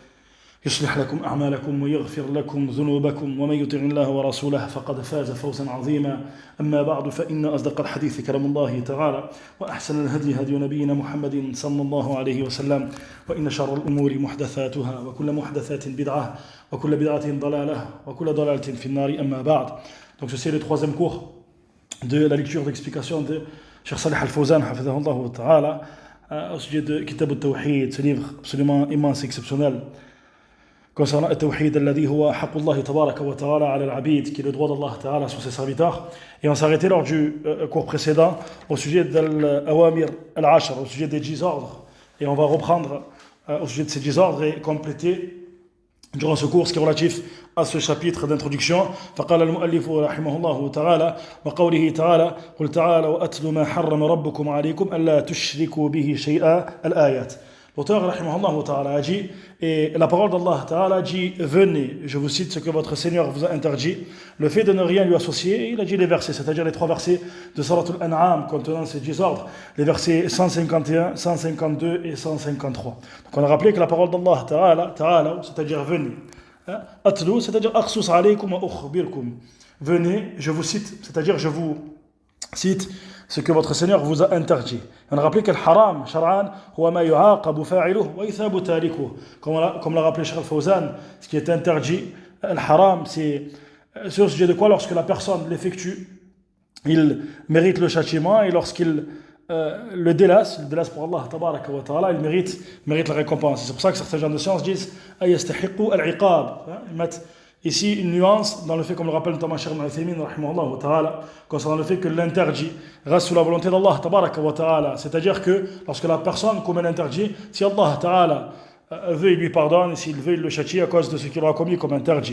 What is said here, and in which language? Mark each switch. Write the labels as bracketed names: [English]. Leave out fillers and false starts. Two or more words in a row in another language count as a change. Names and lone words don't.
[Arabic] يصلح لكم أعمالكم ويغفر لكم ذنوبكم ومن يطع الله ورسوله فقد فاز فوزا عظيما أما بعد فإن أصدق الحديث كلام الله تعالى وأحسن الهدي هدي نبينا محمد صلى الله عليه وسلم وإن شر الأمور محدثاتها وكل محدثات بدعة وكل بدعة ضلالة وكل ضلالة في النار أما بعد. [French] Donc ceci est le troisième cours de la lecture d'explication de Cheikh Salih Al-Fawzan [Arabic] حفظه الله تعالى [French] au sujet de Kitab al-Tawhid, ce livre absolument immense et exceptionnel concernant le Tawhid [Arabic] الذي هو حق الله تبارك وتعالى على العبيد, [French] qui est le droit d' [Arabic] الله تعالى [French] sur ses serviteurs. Et on s'est arrêté lors du cours précédent au sujet de l' [Arabic] الأوامر العشر, [French] au sujet des 10 ordres, et on va reprendre au sujet de ces 10 ordres et compléter durant ce cours ce qui est relatif à ce chapitre d'introduction. [Arabic] فقال المؤلف رحمه الله تعالى وقوله تعالى قل تعالوا أتل ما حرم ربكم عليكم ألا تشركوا به شيئا الآيات. [French] L'auteur [Arabic] رحمه الله تعالى [French] a dit, et la parole d' [Arabic] الله تعالى [French] dit, venez, je vous cite ce que votre Seigneur vous a interdit, le fait de ne rien lui associer. Il a dit les versets, c'est-à-dire les 3 versets de Surat Al-An'am contenant ces 10 ordres, les versets 151, 152 et 153. Donc on a rappelé que la parole d' [Arabic] الله تعالى, [French] c'est-à-dire venez, atlu, c'est-à-dire [Arabic] أقص عليكم وأخبركم, [French] venez, je vous cite, c'est-à-dire je vous cite ce que votre Seigneur vous a interdit. On a rappelé que le haram, [Arabic] شرعا هو ما يعاقب فاعله ويثاب تاركه. [French] Comme l'a rappelé Cheikh Al-Fawzan, ce qui est interdit, le haram, c'est sur ce sujet de quoi, lorsque la personne l'effectue, il mérite le châtiment, et lorsqu'il le délaisse pour [Arabic] الله تبارك وتعالى, [French] il mérite la récompense. C'est pour ça que certains gens de science disent [Arabic] أيستحق العقاب. [French] Ils mettent ici une nuance dans le fait, comme le rappelle notamment Cheikh Al-Uthaymin [Arabic] رحمه الله تعالى, [French] concernant le fait que l'interdit reste sous la volonté d' [Arabic] الله تبارك وتعالى, [French] c'est-à-dire que lorsque la personne commet l'interdit, si [Arabic] الله تعالى [French] veut, il lui pardonne, et s'il veut, il le châtie à cause de ce qu'il aura commis comme interdit.